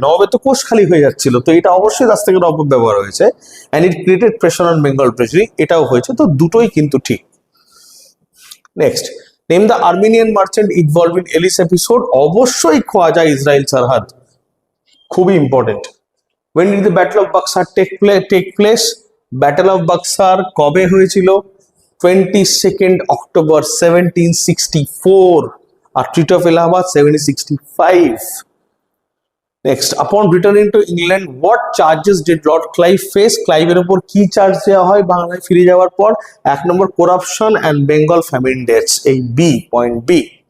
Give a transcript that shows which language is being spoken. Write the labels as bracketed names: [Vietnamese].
[Bangla] নবাবের তো কোষ খালি হয়ে যাচ্ছিল, তো এটা অবশ্যই দাস্তাকের অপব্যবহার হয়েছে। [English] and it created pressure on Bengal treasury, [Bangla] এটাও হয়েছে। তো দুটোই কিন্তু ঠিক। [English] Next, name the Armenian merchant involve in Ellis episode. [Bangla] অবশ্যই খোয়াজা ইসরাইল সারহাদ, খুবই important. [English] when did the battle of Buxar take place? [Bangla] Battle of Buxar কবে হয়েছিল? 22nd October 1764, আর treaty of Allahabad 1765। [English] Next, upon returning to England what charges did lord Clive face? [Bangla] ক্লাইভের উপর কি charge দেওয়া হয় বাংলায় ফিরে যাওয়ার পর? 1 নম্বর [English] corruption and Bengal famine deaths, [Bangla] এই বি, পয়েন্ট বি।